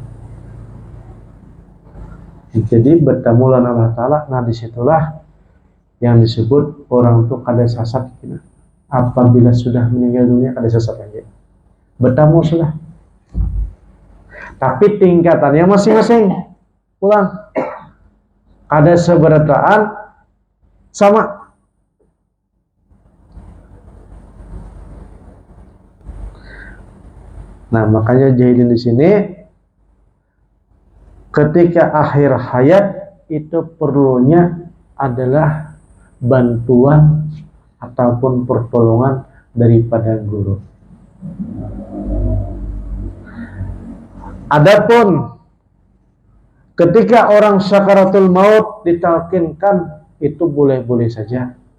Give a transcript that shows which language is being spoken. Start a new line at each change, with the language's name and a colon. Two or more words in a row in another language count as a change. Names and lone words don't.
Banjar: Jadi bertemu dengan Allah Ta'ala. Nah disitulah yang disebut orang tuh kada sasat gitu. Apabila sudah meninggal dunia kada sasat aja. Bertamu sudah. Tapi tingkatannya masing-masing. Pulang. Kada seberataan sama. Nah, makanya jahilin di sini ketika akhir hayat itu perlunya adalah bantuan ataupun pertolongan daripada guru. Adapun ketika orang sakaratul maut ditalkinkan, itu boleh-boleh saja.